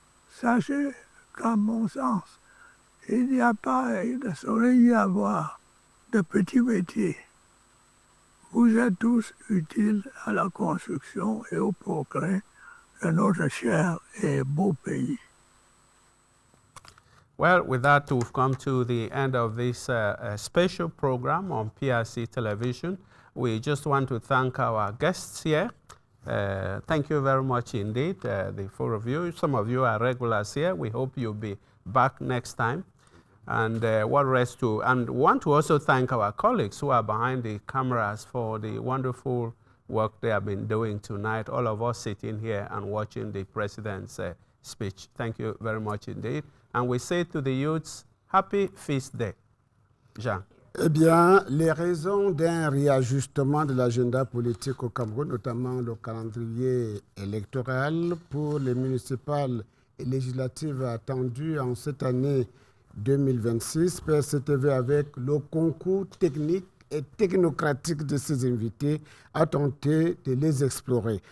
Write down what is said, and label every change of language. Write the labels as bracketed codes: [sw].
[fr] Sachez qu'à mon sens, il n'y a pas et ne saurait y avoir de petits métiers. Vous êtes tous utiles à la construction et au progrès de notre cher et beau pays. [en] Well, with that, we've come to the end of this special program on PRC Television. We just want to thank our guests here. Thank you very much indeed, the four of you. Some of you are regulars here. We hope you'll be back next time. And want to also thank our colleagues who are behind the cameras for the wonderful work they have been doing tonight. All of us sitting here and watching the president's speech. Thank you very much indeed. And we say to the youths, happy feast day. Jean. [fr] Eh bien, les raisons d'un réajustement de l'agenda politique au Cameroun, notamment le calendrier électoral pour les municipales et législatives attendues en cette année 2026, PRC-TV, avec le concours technique et technocratique de ses invités, a tenté de les explorer.